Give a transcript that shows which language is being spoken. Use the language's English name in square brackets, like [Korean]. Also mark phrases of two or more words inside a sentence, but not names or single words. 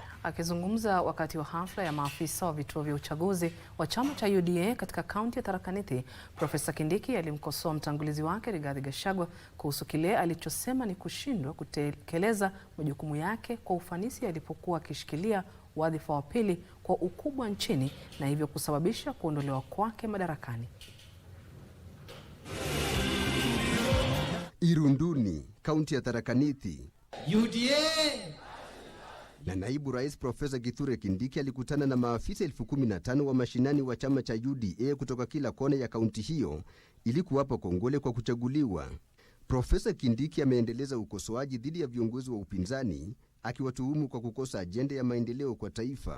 [Swahili] Akizungumza wakati wa hafla ya maafisa wa vituo vya uchaguzi wa chama cha UDA katika kaunti ya Tharaka Nithi, Profesa Kindiki alimkosoa mtangulizi wake Rigathi Gachagua kuhusu kile alichosema ni kushindwa kutekeleza majukumu yake kwa ufanisi alipokuwa akishikilia wadhifa wa pili kwa ukubwa nchini na hivyo kusababisha kuondolewa kwake madarakani. Irunduni, kaunti ya Tharaka Nithi. UDA! Na Naibu Rais Profesa Kithure Kindiki alikutana na maafisa 15,000 wa mashinani wa chama cha UDA kutoka kila kona ya kaunti hiyo ili kuwapa kongole kwa kuchaguliwa. Profesa Kindiki ameendeleza ukosoaji dhidi ya viongozi wa upinzani akiwatuhumu kwa kukosa ajenda ya maendeleo kwa taifa.